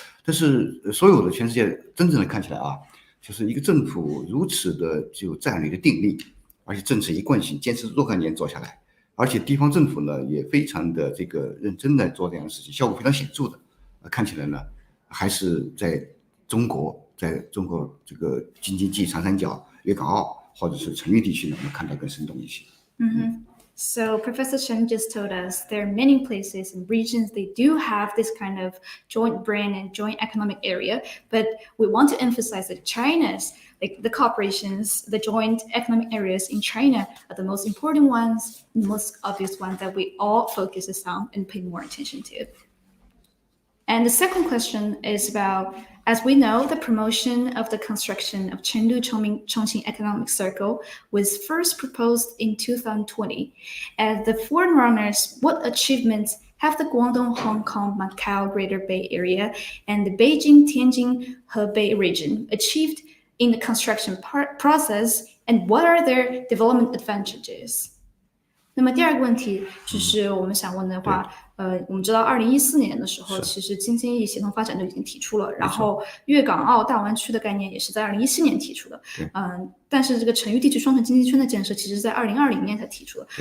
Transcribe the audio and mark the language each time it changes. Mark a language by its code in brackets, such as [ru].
[zh] 但是所有的全世界真正的看起来啊，就是一个政府如此的具有战略的定力，而且政策一贯性，坚持若干年做下来，而且地方政府呢也非常的这个认真的做这样的事情，效果非常显著的。看起来呢，还是在中国这个京津冀、长三角、粤港澳或者是成渝地区呢，我们看到更生动一些。 [en] So Professor Chen just told us there are many places and regions they do have this kind of joint brand and joint economic area, but we want to emphasize that China's, like the cooperations, the joint economic areas in China are the most important ones, the most obvious ones that we all focus on and pay more attention to. And the second question is about, as we know, the promotion of the construction of Chengdu-Chongqing Economic Circle was first proposed in 2020. As the forerunners, what achievements have the Guangdong, Hong Kong, Macau, Greater Bay Area, and the Beijing, Tianjin, Hebei region achieved in the construction process, and what are their development advantages? [zh] 那么第二个问题就是我们想问的话，我们知道2014年的时候，其实京津冀协同发展就已经提出了，然后粤港澳大湾区的概念也是在2017年提出的，但是这个成渝地区双城经济圈的建设，其实在2020年才提出的。